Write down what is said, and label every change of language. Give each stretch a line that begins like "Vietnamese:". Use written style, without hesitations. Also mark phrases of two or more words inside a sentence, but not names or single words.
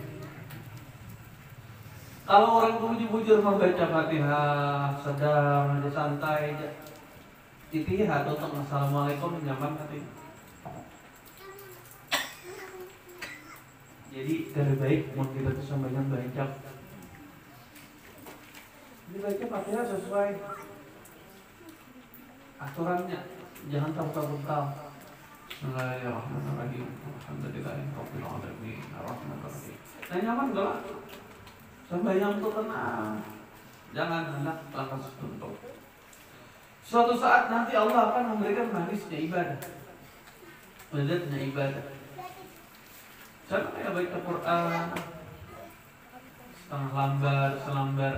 Banjar: Kalau orang bujur-bujur membaca Fatihah sedang aja santai aja, itu ya atau assalamualaikum nyaman hati. Jadi lebih baik mau kita tuh sambayang baca.
Indonesian: Dibaca Fatihah sesuai aturannya, jangan tahu-tahu.
Arabic: بسم الله الرحمن الرحيم. الحمد لله رب العالمين. الرحمن الرحيم.
Banjar: Nah, nyaman enggak lah? Sembahyang itu tenang.
Indonesian: Jangan hendak lantas tunduk. Suatu saat nanti Allah akan memberikan manisnya ibadah, lezatnya ibadah.
Banjar: Sama kayak baca Quran, setengah lambar, selambar.